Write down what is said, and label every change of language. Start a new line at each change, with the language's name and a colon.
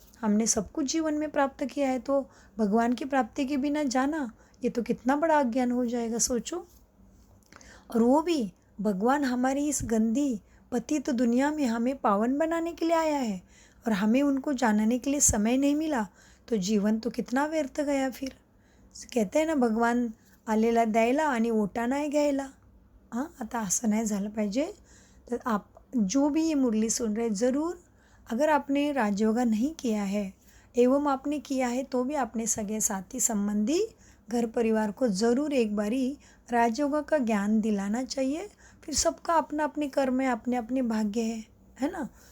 Hindi: हमने सब कुछ जीवन में प्राप्त किया है, तो भगवान की प्राप्ति के बिना जाना, ये तो कितना बड़ा अज्ञान हो जाएगा, सोचो। और वो भी भगवान हमारी इस गंदी पतित दुनिया में हमें पावन बनाने के लिए आया है, और हमें उनको जानने के लिए समय नहीं मिला, तो जीवन तो कितना व्यर्थ गया फिर। कहते हैं ना,
Marathi: भगवान आलेला द्यायला आणि ओटा नाही घ्यायला। हां, आता असं नाही झालं पाहिजे।
Hindi: तर आप जो भी ये मुरली सुन रहे, ज़रूर अगर आपने राजयोगा नहीं किया है, एवं आपने किया है तो भी अपने सगे साथी संबंधी घर परिवार को ज़रूर एक बारी राजयोगा का ज्ञान दिलाना चाहिए। फिर सबका अपना अपने कर्म है, अपने अपने भाग्य है ना।